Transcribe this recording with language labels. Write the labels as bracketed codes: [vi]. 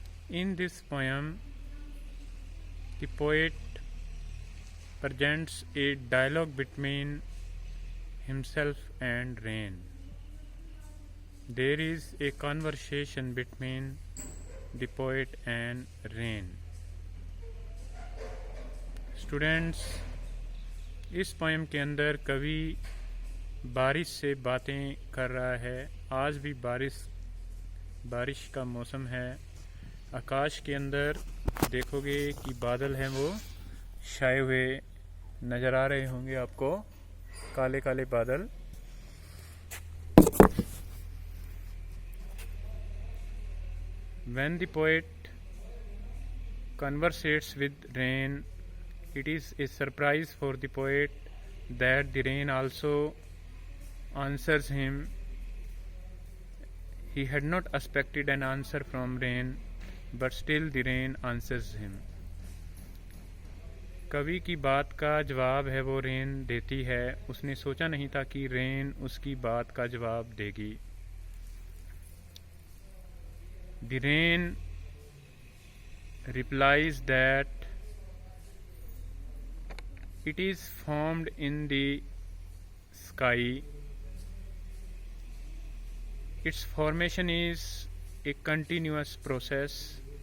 [en] In this poem, the poet presents a dialogue between himself and rain. There is a conversation between the poet and rain. [hi] Students, इस poem के अंदर कवि बारिश से बातें कर रहा है। आज भी बारिश का मौसम है। आकाश के अंदर देखोगे कि बादल हैं, वो छाए हुए नज़र आ रहे होंगे आपको, काले काले बादल। [en] When the poet conversates with rain, it is a surprise for the poet that the rain also answers him. He had not expected an answer from rain, but still the rain answers him. [hi] कवि की बात का जवाब है वो rain देती है। उसने सोचा नहीं था कि रेन उसकी बात का जवाब देगी। [en] The rain replies that it is formed in the sky. Its formation is a continuous process.